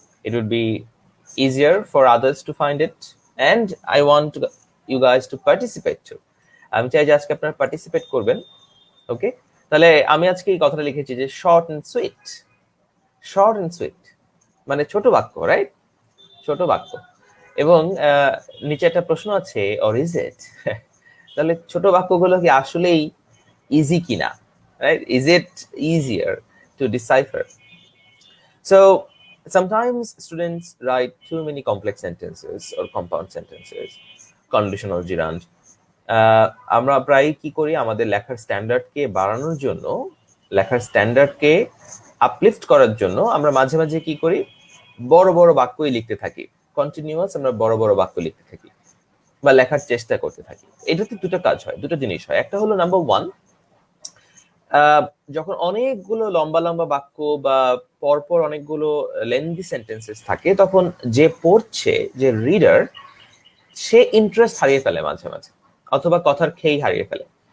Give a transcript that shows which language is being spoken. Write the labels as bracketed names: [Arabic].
[English] It would be easier for others to find it, and I want you guys to participate too. [Bangla] আমি চাই যে আজকে আপনারা participate করবেন, ওকে? তাহলে আমি আজকে এই কথাটা লিখেছি যে [English] Short and sweet. Short and sweet [Bangla] মানে ছোট বাক্য, রাইট? ছোট বাক্য। এবং নিচে একটা প্রশ্ন আছে, [English] Or is it? [Bangla] তাহলে ছোট বাক্যগুলো কি আসলেই ইজি কিনা, right? [English] Is it easier to decipher? So sometimes students write too many complex sentences or compound sentences, conditional gerund. [Bangla] আমরা প্রায় কি করি, আমাদের লেখার স্ট্যান্ডার্ডকে বাড়ানোর জন্য, লেখার স্ট্যান্ডার্ডকে আপলিফট করার জন্য আমরা মাঝে মাঝে কি করি, বড় বড় বাক্যই লিখতে থাকি। কন্টিনিউয়াস আমরা বড় বড় বাক্য লিখতে থাকি বা লেখার চেষ্টা করতে থাকি। এটাতে দুটো কাজ হয়, দুটো জিনিস হয়। একটা হলো নাম্বার ওয়ান, যখন অনেকগুলো লম্বা লম্বা বাক্য বা পরপর অনেকগুলো [English] lengthy sentences [Bangla] থাকে, তখন যে পড়ছে, যে রিডার, সে ইন্টারেস্ট হারিয়ে ফেলে মাঝে মাঝে, অথবা কথার খেই হারিয়ে ফেলে।